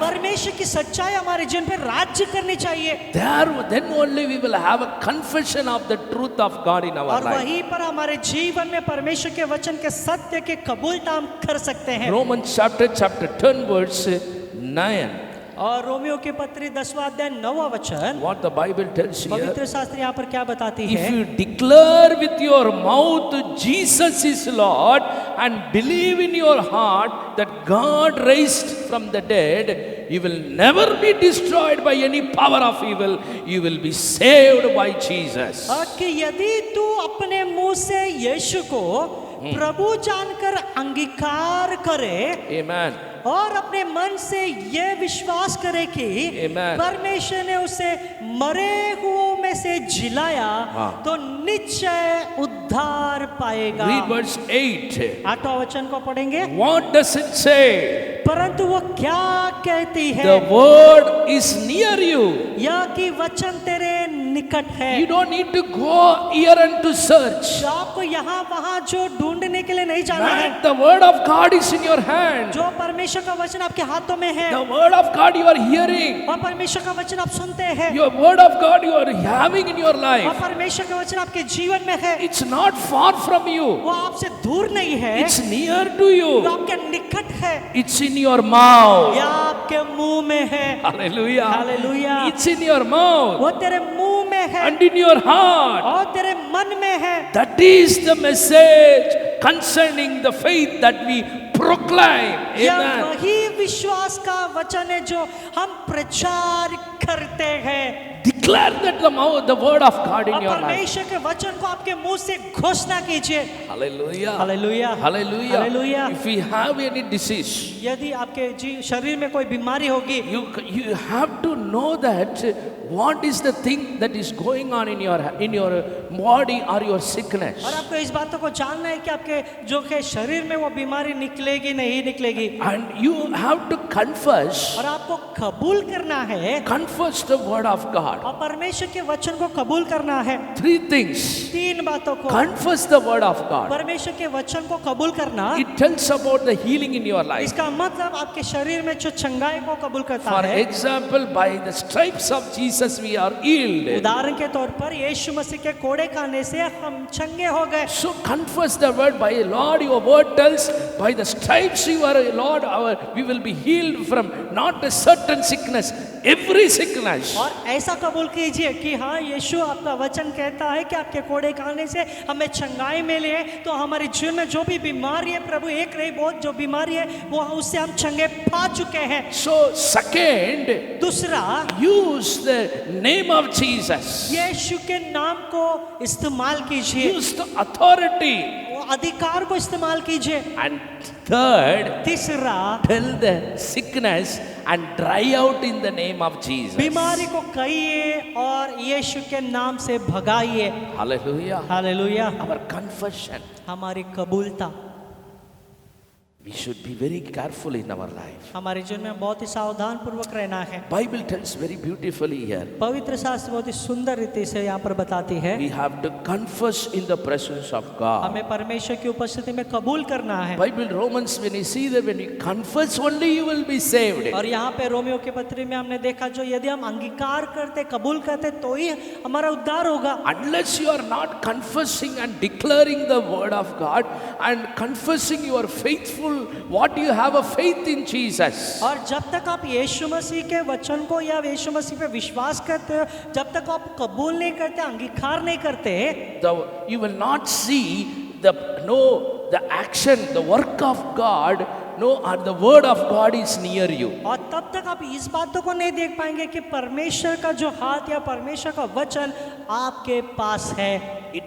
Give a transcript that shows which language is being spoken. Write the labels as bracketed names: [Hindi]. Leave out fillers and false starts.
[Hindi] परमेश्वर की सच्चाई हमारे जीवन पे राज्य करनी चाहिए। [English] Then only we will have a confession of the truth of God in our [Hindi] और [English] life. [Hindi] वहीं पर हमारे जीवन में परमेश्वर के वचन के सत्य के कबूलता हम कर सकते हैं। [English] Romans chapter 10 verse 9. [Hindi] और रोमियो के पत्री 10वां अध्याय 9वां वचन, [English] What the Bible tells here. [Hindi] पवित्र शास्त्र यहाँ पर क्या बताती [English] If [Hindi] है? [English] you declare with your mouth Jesus is Lord and believe in your heart that God raised from the dead, you will never be destroyed by any power of evil. You will be saved by Jesus. [Hindi] कि यदि तू अपने मुंह से यीशु को प्रभु जानकर अंगीकार करे [English] Amen. [Hindi] और अपने मन से ये विश्वास करे कि [English] Amen. [Hindi] परमेश्वर ने उसे मरे हुओं में से जिलाया, हाँ। तो निश्चय उद्धार पाएगा। [English] Read verse 8. [Hindi] 8वां वचन को पढ़ेंगे। [English] What does it say? [Hindi] परंतु वो क्या कहती है? [English] The word is near you. [Hindi] यह कि वचन तेरे निकट है। [English] You don't need to go here and to search. [Hindi] जो आपको यहाँ वहाँ जो ढूंढने के लिए नहीं जाना है। [English] Man, the word of God is in your hand. [Hindi] जो परमेश्वर का वचन आपके हाथों में है [English] The word of God you are hearing. [Hindi] और परमेश्वर का वचन आप सुनते हैं [English] Your word of God you are having in your [Hindi] और [English] life. [Hindi] परमेश्वर का वचन आपके जीवन में है। [English] It's not far from you. [Hindi] वो आपसे दूर नहीं है, [English] It's near to [Hindi] वो [English] you. [Hindi] आपके निकट है, [English] It's in your mouth. [Hindi] या आपके मुंह में है। [English] Hallelujah. [Hindi] Hallelujah. [English] It's in your mouth [Hindi] वो तेरे मुंह में है [English] and in your heart. [Hindi] और तेरे मन में है। [English] That is the message concerning the faith that we proclaim. [Hindi] यह [English] Amen. [Hindi] वही विश्वास का वचन है जो हम प्रचार करते हैं। [English] Declare that the word of God in [Hindi] और [English] your life. [Hindi] परमेश्वर के वचन को आपके मुंह से घोषणा कीजिए। [English] Hallelujah. [Hindi] Hallelujah. [English] Hallelujah. [Hindi] Hallelujah. [English] If we have any disease, [Hindi] यदि आपके शरीर में कोई बीमारी होगी, [English] you have to know that what is the thing that is going on in your body or your sickness. [Hindi] और आपको इस बातों को जानना है कि आपके जो के शरीर में वो बीमारी निकलेगी नहीं निकलेगी। [English] And you have to confess, [Hindi] और आपको कबूल करना है, [English] confess the word of God. [Hindi] और परमेश्वर के वचन को कबूल करना है। [English] 3 things. [Hindi] 3 बातों को, [English] Confess the word of God. [Hindi] परमेश्वर के वचन को कबूल करना, [English] It tells about the healing in your life. [Hindi] इसका मतलब आपके शरीर में जो चंगाई को कबूल करता [English] For [Hindi] है। [English] example, by the stripes of Jesus we are healed. [Hindi] उदाहरण के तौर पर यीशु मसीह के कोड़े खाने से हम चंगे हो गए। [English] So confess the word. By Lord, your word tells, by the stripes you are, Lord, we will be healed from not a certain sickness, every sickness. [Hindi] और ऐसा कबूल कीजिए कि हाँ, यीशु आपका वचन कहता है कि आपके कोड़े खाने से हमें चंगाई मिली है। तो हमारे जीवन में जो भी बीमारी है, प्रभु एक नहीं बहुत जो बीमारी है, वो उससे हम चंगे पा चुके हैं। [English] So second, [Hindi] दूसरा, [English] use the name of Jesus. [Hindi] यीशु के नाम को इस्तेमाल कीजिए, [English] Use the authority. [Hindi] वो अधिकार को इस्तेमाल कीजिए। [English] And third, [Hindi] तीसरा, [English] tell the sickness and dry out in the name of Jesus. [Hindi] बीमारी को कहिए और यीशु के नाम से भगाइए। [English] Hallelujah. [Hindi] हालेलुया। [English] Our confession. [Hindi] हमारी कबूलता, [English] We should be very careful in our life. [Hindi] हमारे जीवन में बहुत ही सावधान पूर्वक रहना है। [English] Bible tells very beautifully here. [Hindi] पवित्र शास्त्र बहुत ही सुंदर रीति से यहाँ पर बताती है, [English] We have to confess in the presence of God. [Hindi] हमें परमेश्वर की उपस्थिति में कबूल करना है। [English] Bible Romans, when you see that when you confess only you will be saved. [Hindi] और यहाँ पे रोमियो के पत्री में हमने देखा जो यदि हम अंगीकार करते, कबूल करते तो ही हमारा उद्धार होगा। [English] Unless you are not confessing and declaring the word of God and confessing you are faithful, what you have a faith in Jesus. [Hindi] और जब तक आप यीशु मसीह के वचन को या यीशु मसीह पे विश्वास करते हो, जब तक आप कबूल नहीं करते, अंगीकार नहीं करते, [English] You will not see the action, the work of God, or the word of God is near you. [Hindi] और तब तक आप इस बातों को नहीं देख पाएंगे कि परमेश्वर का जो हाथ या परमेश्वर का वचन आपके पास है।